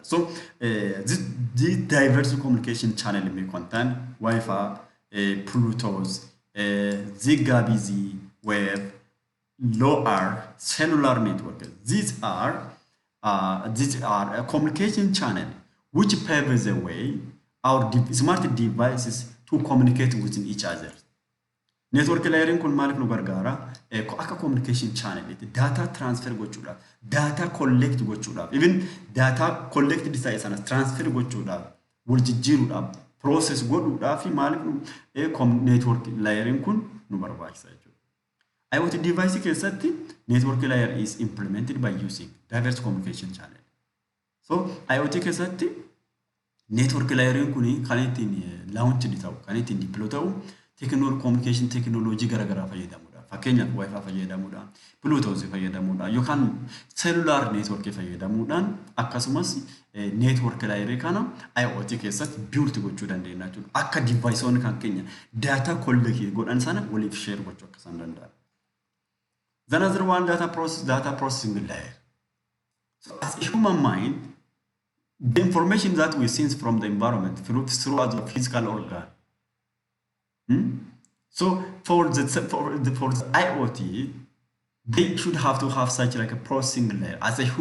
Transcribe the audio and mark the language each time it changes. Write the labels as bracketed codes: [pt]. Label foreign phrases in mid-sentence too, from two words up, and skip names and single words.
[en] So this diverse communication channel may contain Wi-Fi, Bluetooth, Zigbee, web, LoRa, cellular network. These are a communication channel which paves the way our smart devices to communicate within each other. Network layering [om] kun maal nu gargaara akka [en] communication channel data transfer [om] gochuudhaaf [en] data collect [om] gochuudhaaf [en] even data collected [om] isa sana transfer gochuudhaaf wal jijjiiruudhaaf process godhuudhaaf maaliif [en] network layering [om] kun nu barbaachisa jechuudha. [en] IoT device keessatti network layer is implemented by using diverse communication channel. [om] So IoT keessatti [en] network layering [om] kuni kan ittiin launch ta'u kan ittiin deploy ta'u [en] communication technology [om] garagaraa fayyadamuudha. Fakkeenyaaf Wi-Fi fayyadamuudha, Bluetooth fayyadamuudha yookaan [en] cellular network [om] fayyadamuudhaan akkasumas [en] network layer [om] kana IoT keessatti build gochuu dandeenya jechuudha. Akka deviceoon kan keenya [en] data collect [om] godhan sana waliif share gochuu akka danda'an. [en] The other one data processing layer. So as a human mind, the information that we sense from the environment throughout the physical organ. So for the IoT, they should have to have such like a processing layer.